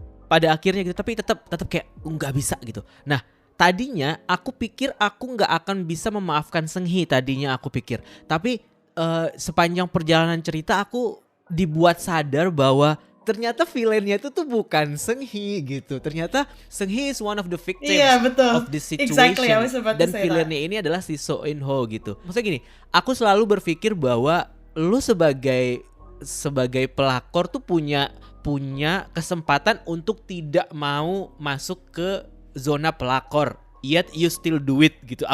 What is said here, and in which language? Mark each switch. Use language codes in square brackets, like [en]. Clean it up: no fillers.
[id] Pada akhirnya gitu, tapi tetap kayak nggak bisa gitu. Nah, tadinya aku pikir aku nggak akan bisa memaafkan Seung-hee, tadinya aku pikir. Tapi sepanjang perjalanan cerita aku dibuat sadar bahwa ternyata villainnya itu tuh bukan Seung-hee gitu. Ternyata [en] Seung-hee is one of the victims of this situation. Exactly, [id] dan villainnya ini adalah si So In Ho gitu. Maksudnya gini, aku selalu berpikir bahwa lu sebagai pelakor tuh punya kesempatan untuk tidak mau masuk ke zona pelakor, [en] yet you still do it [id] gitu.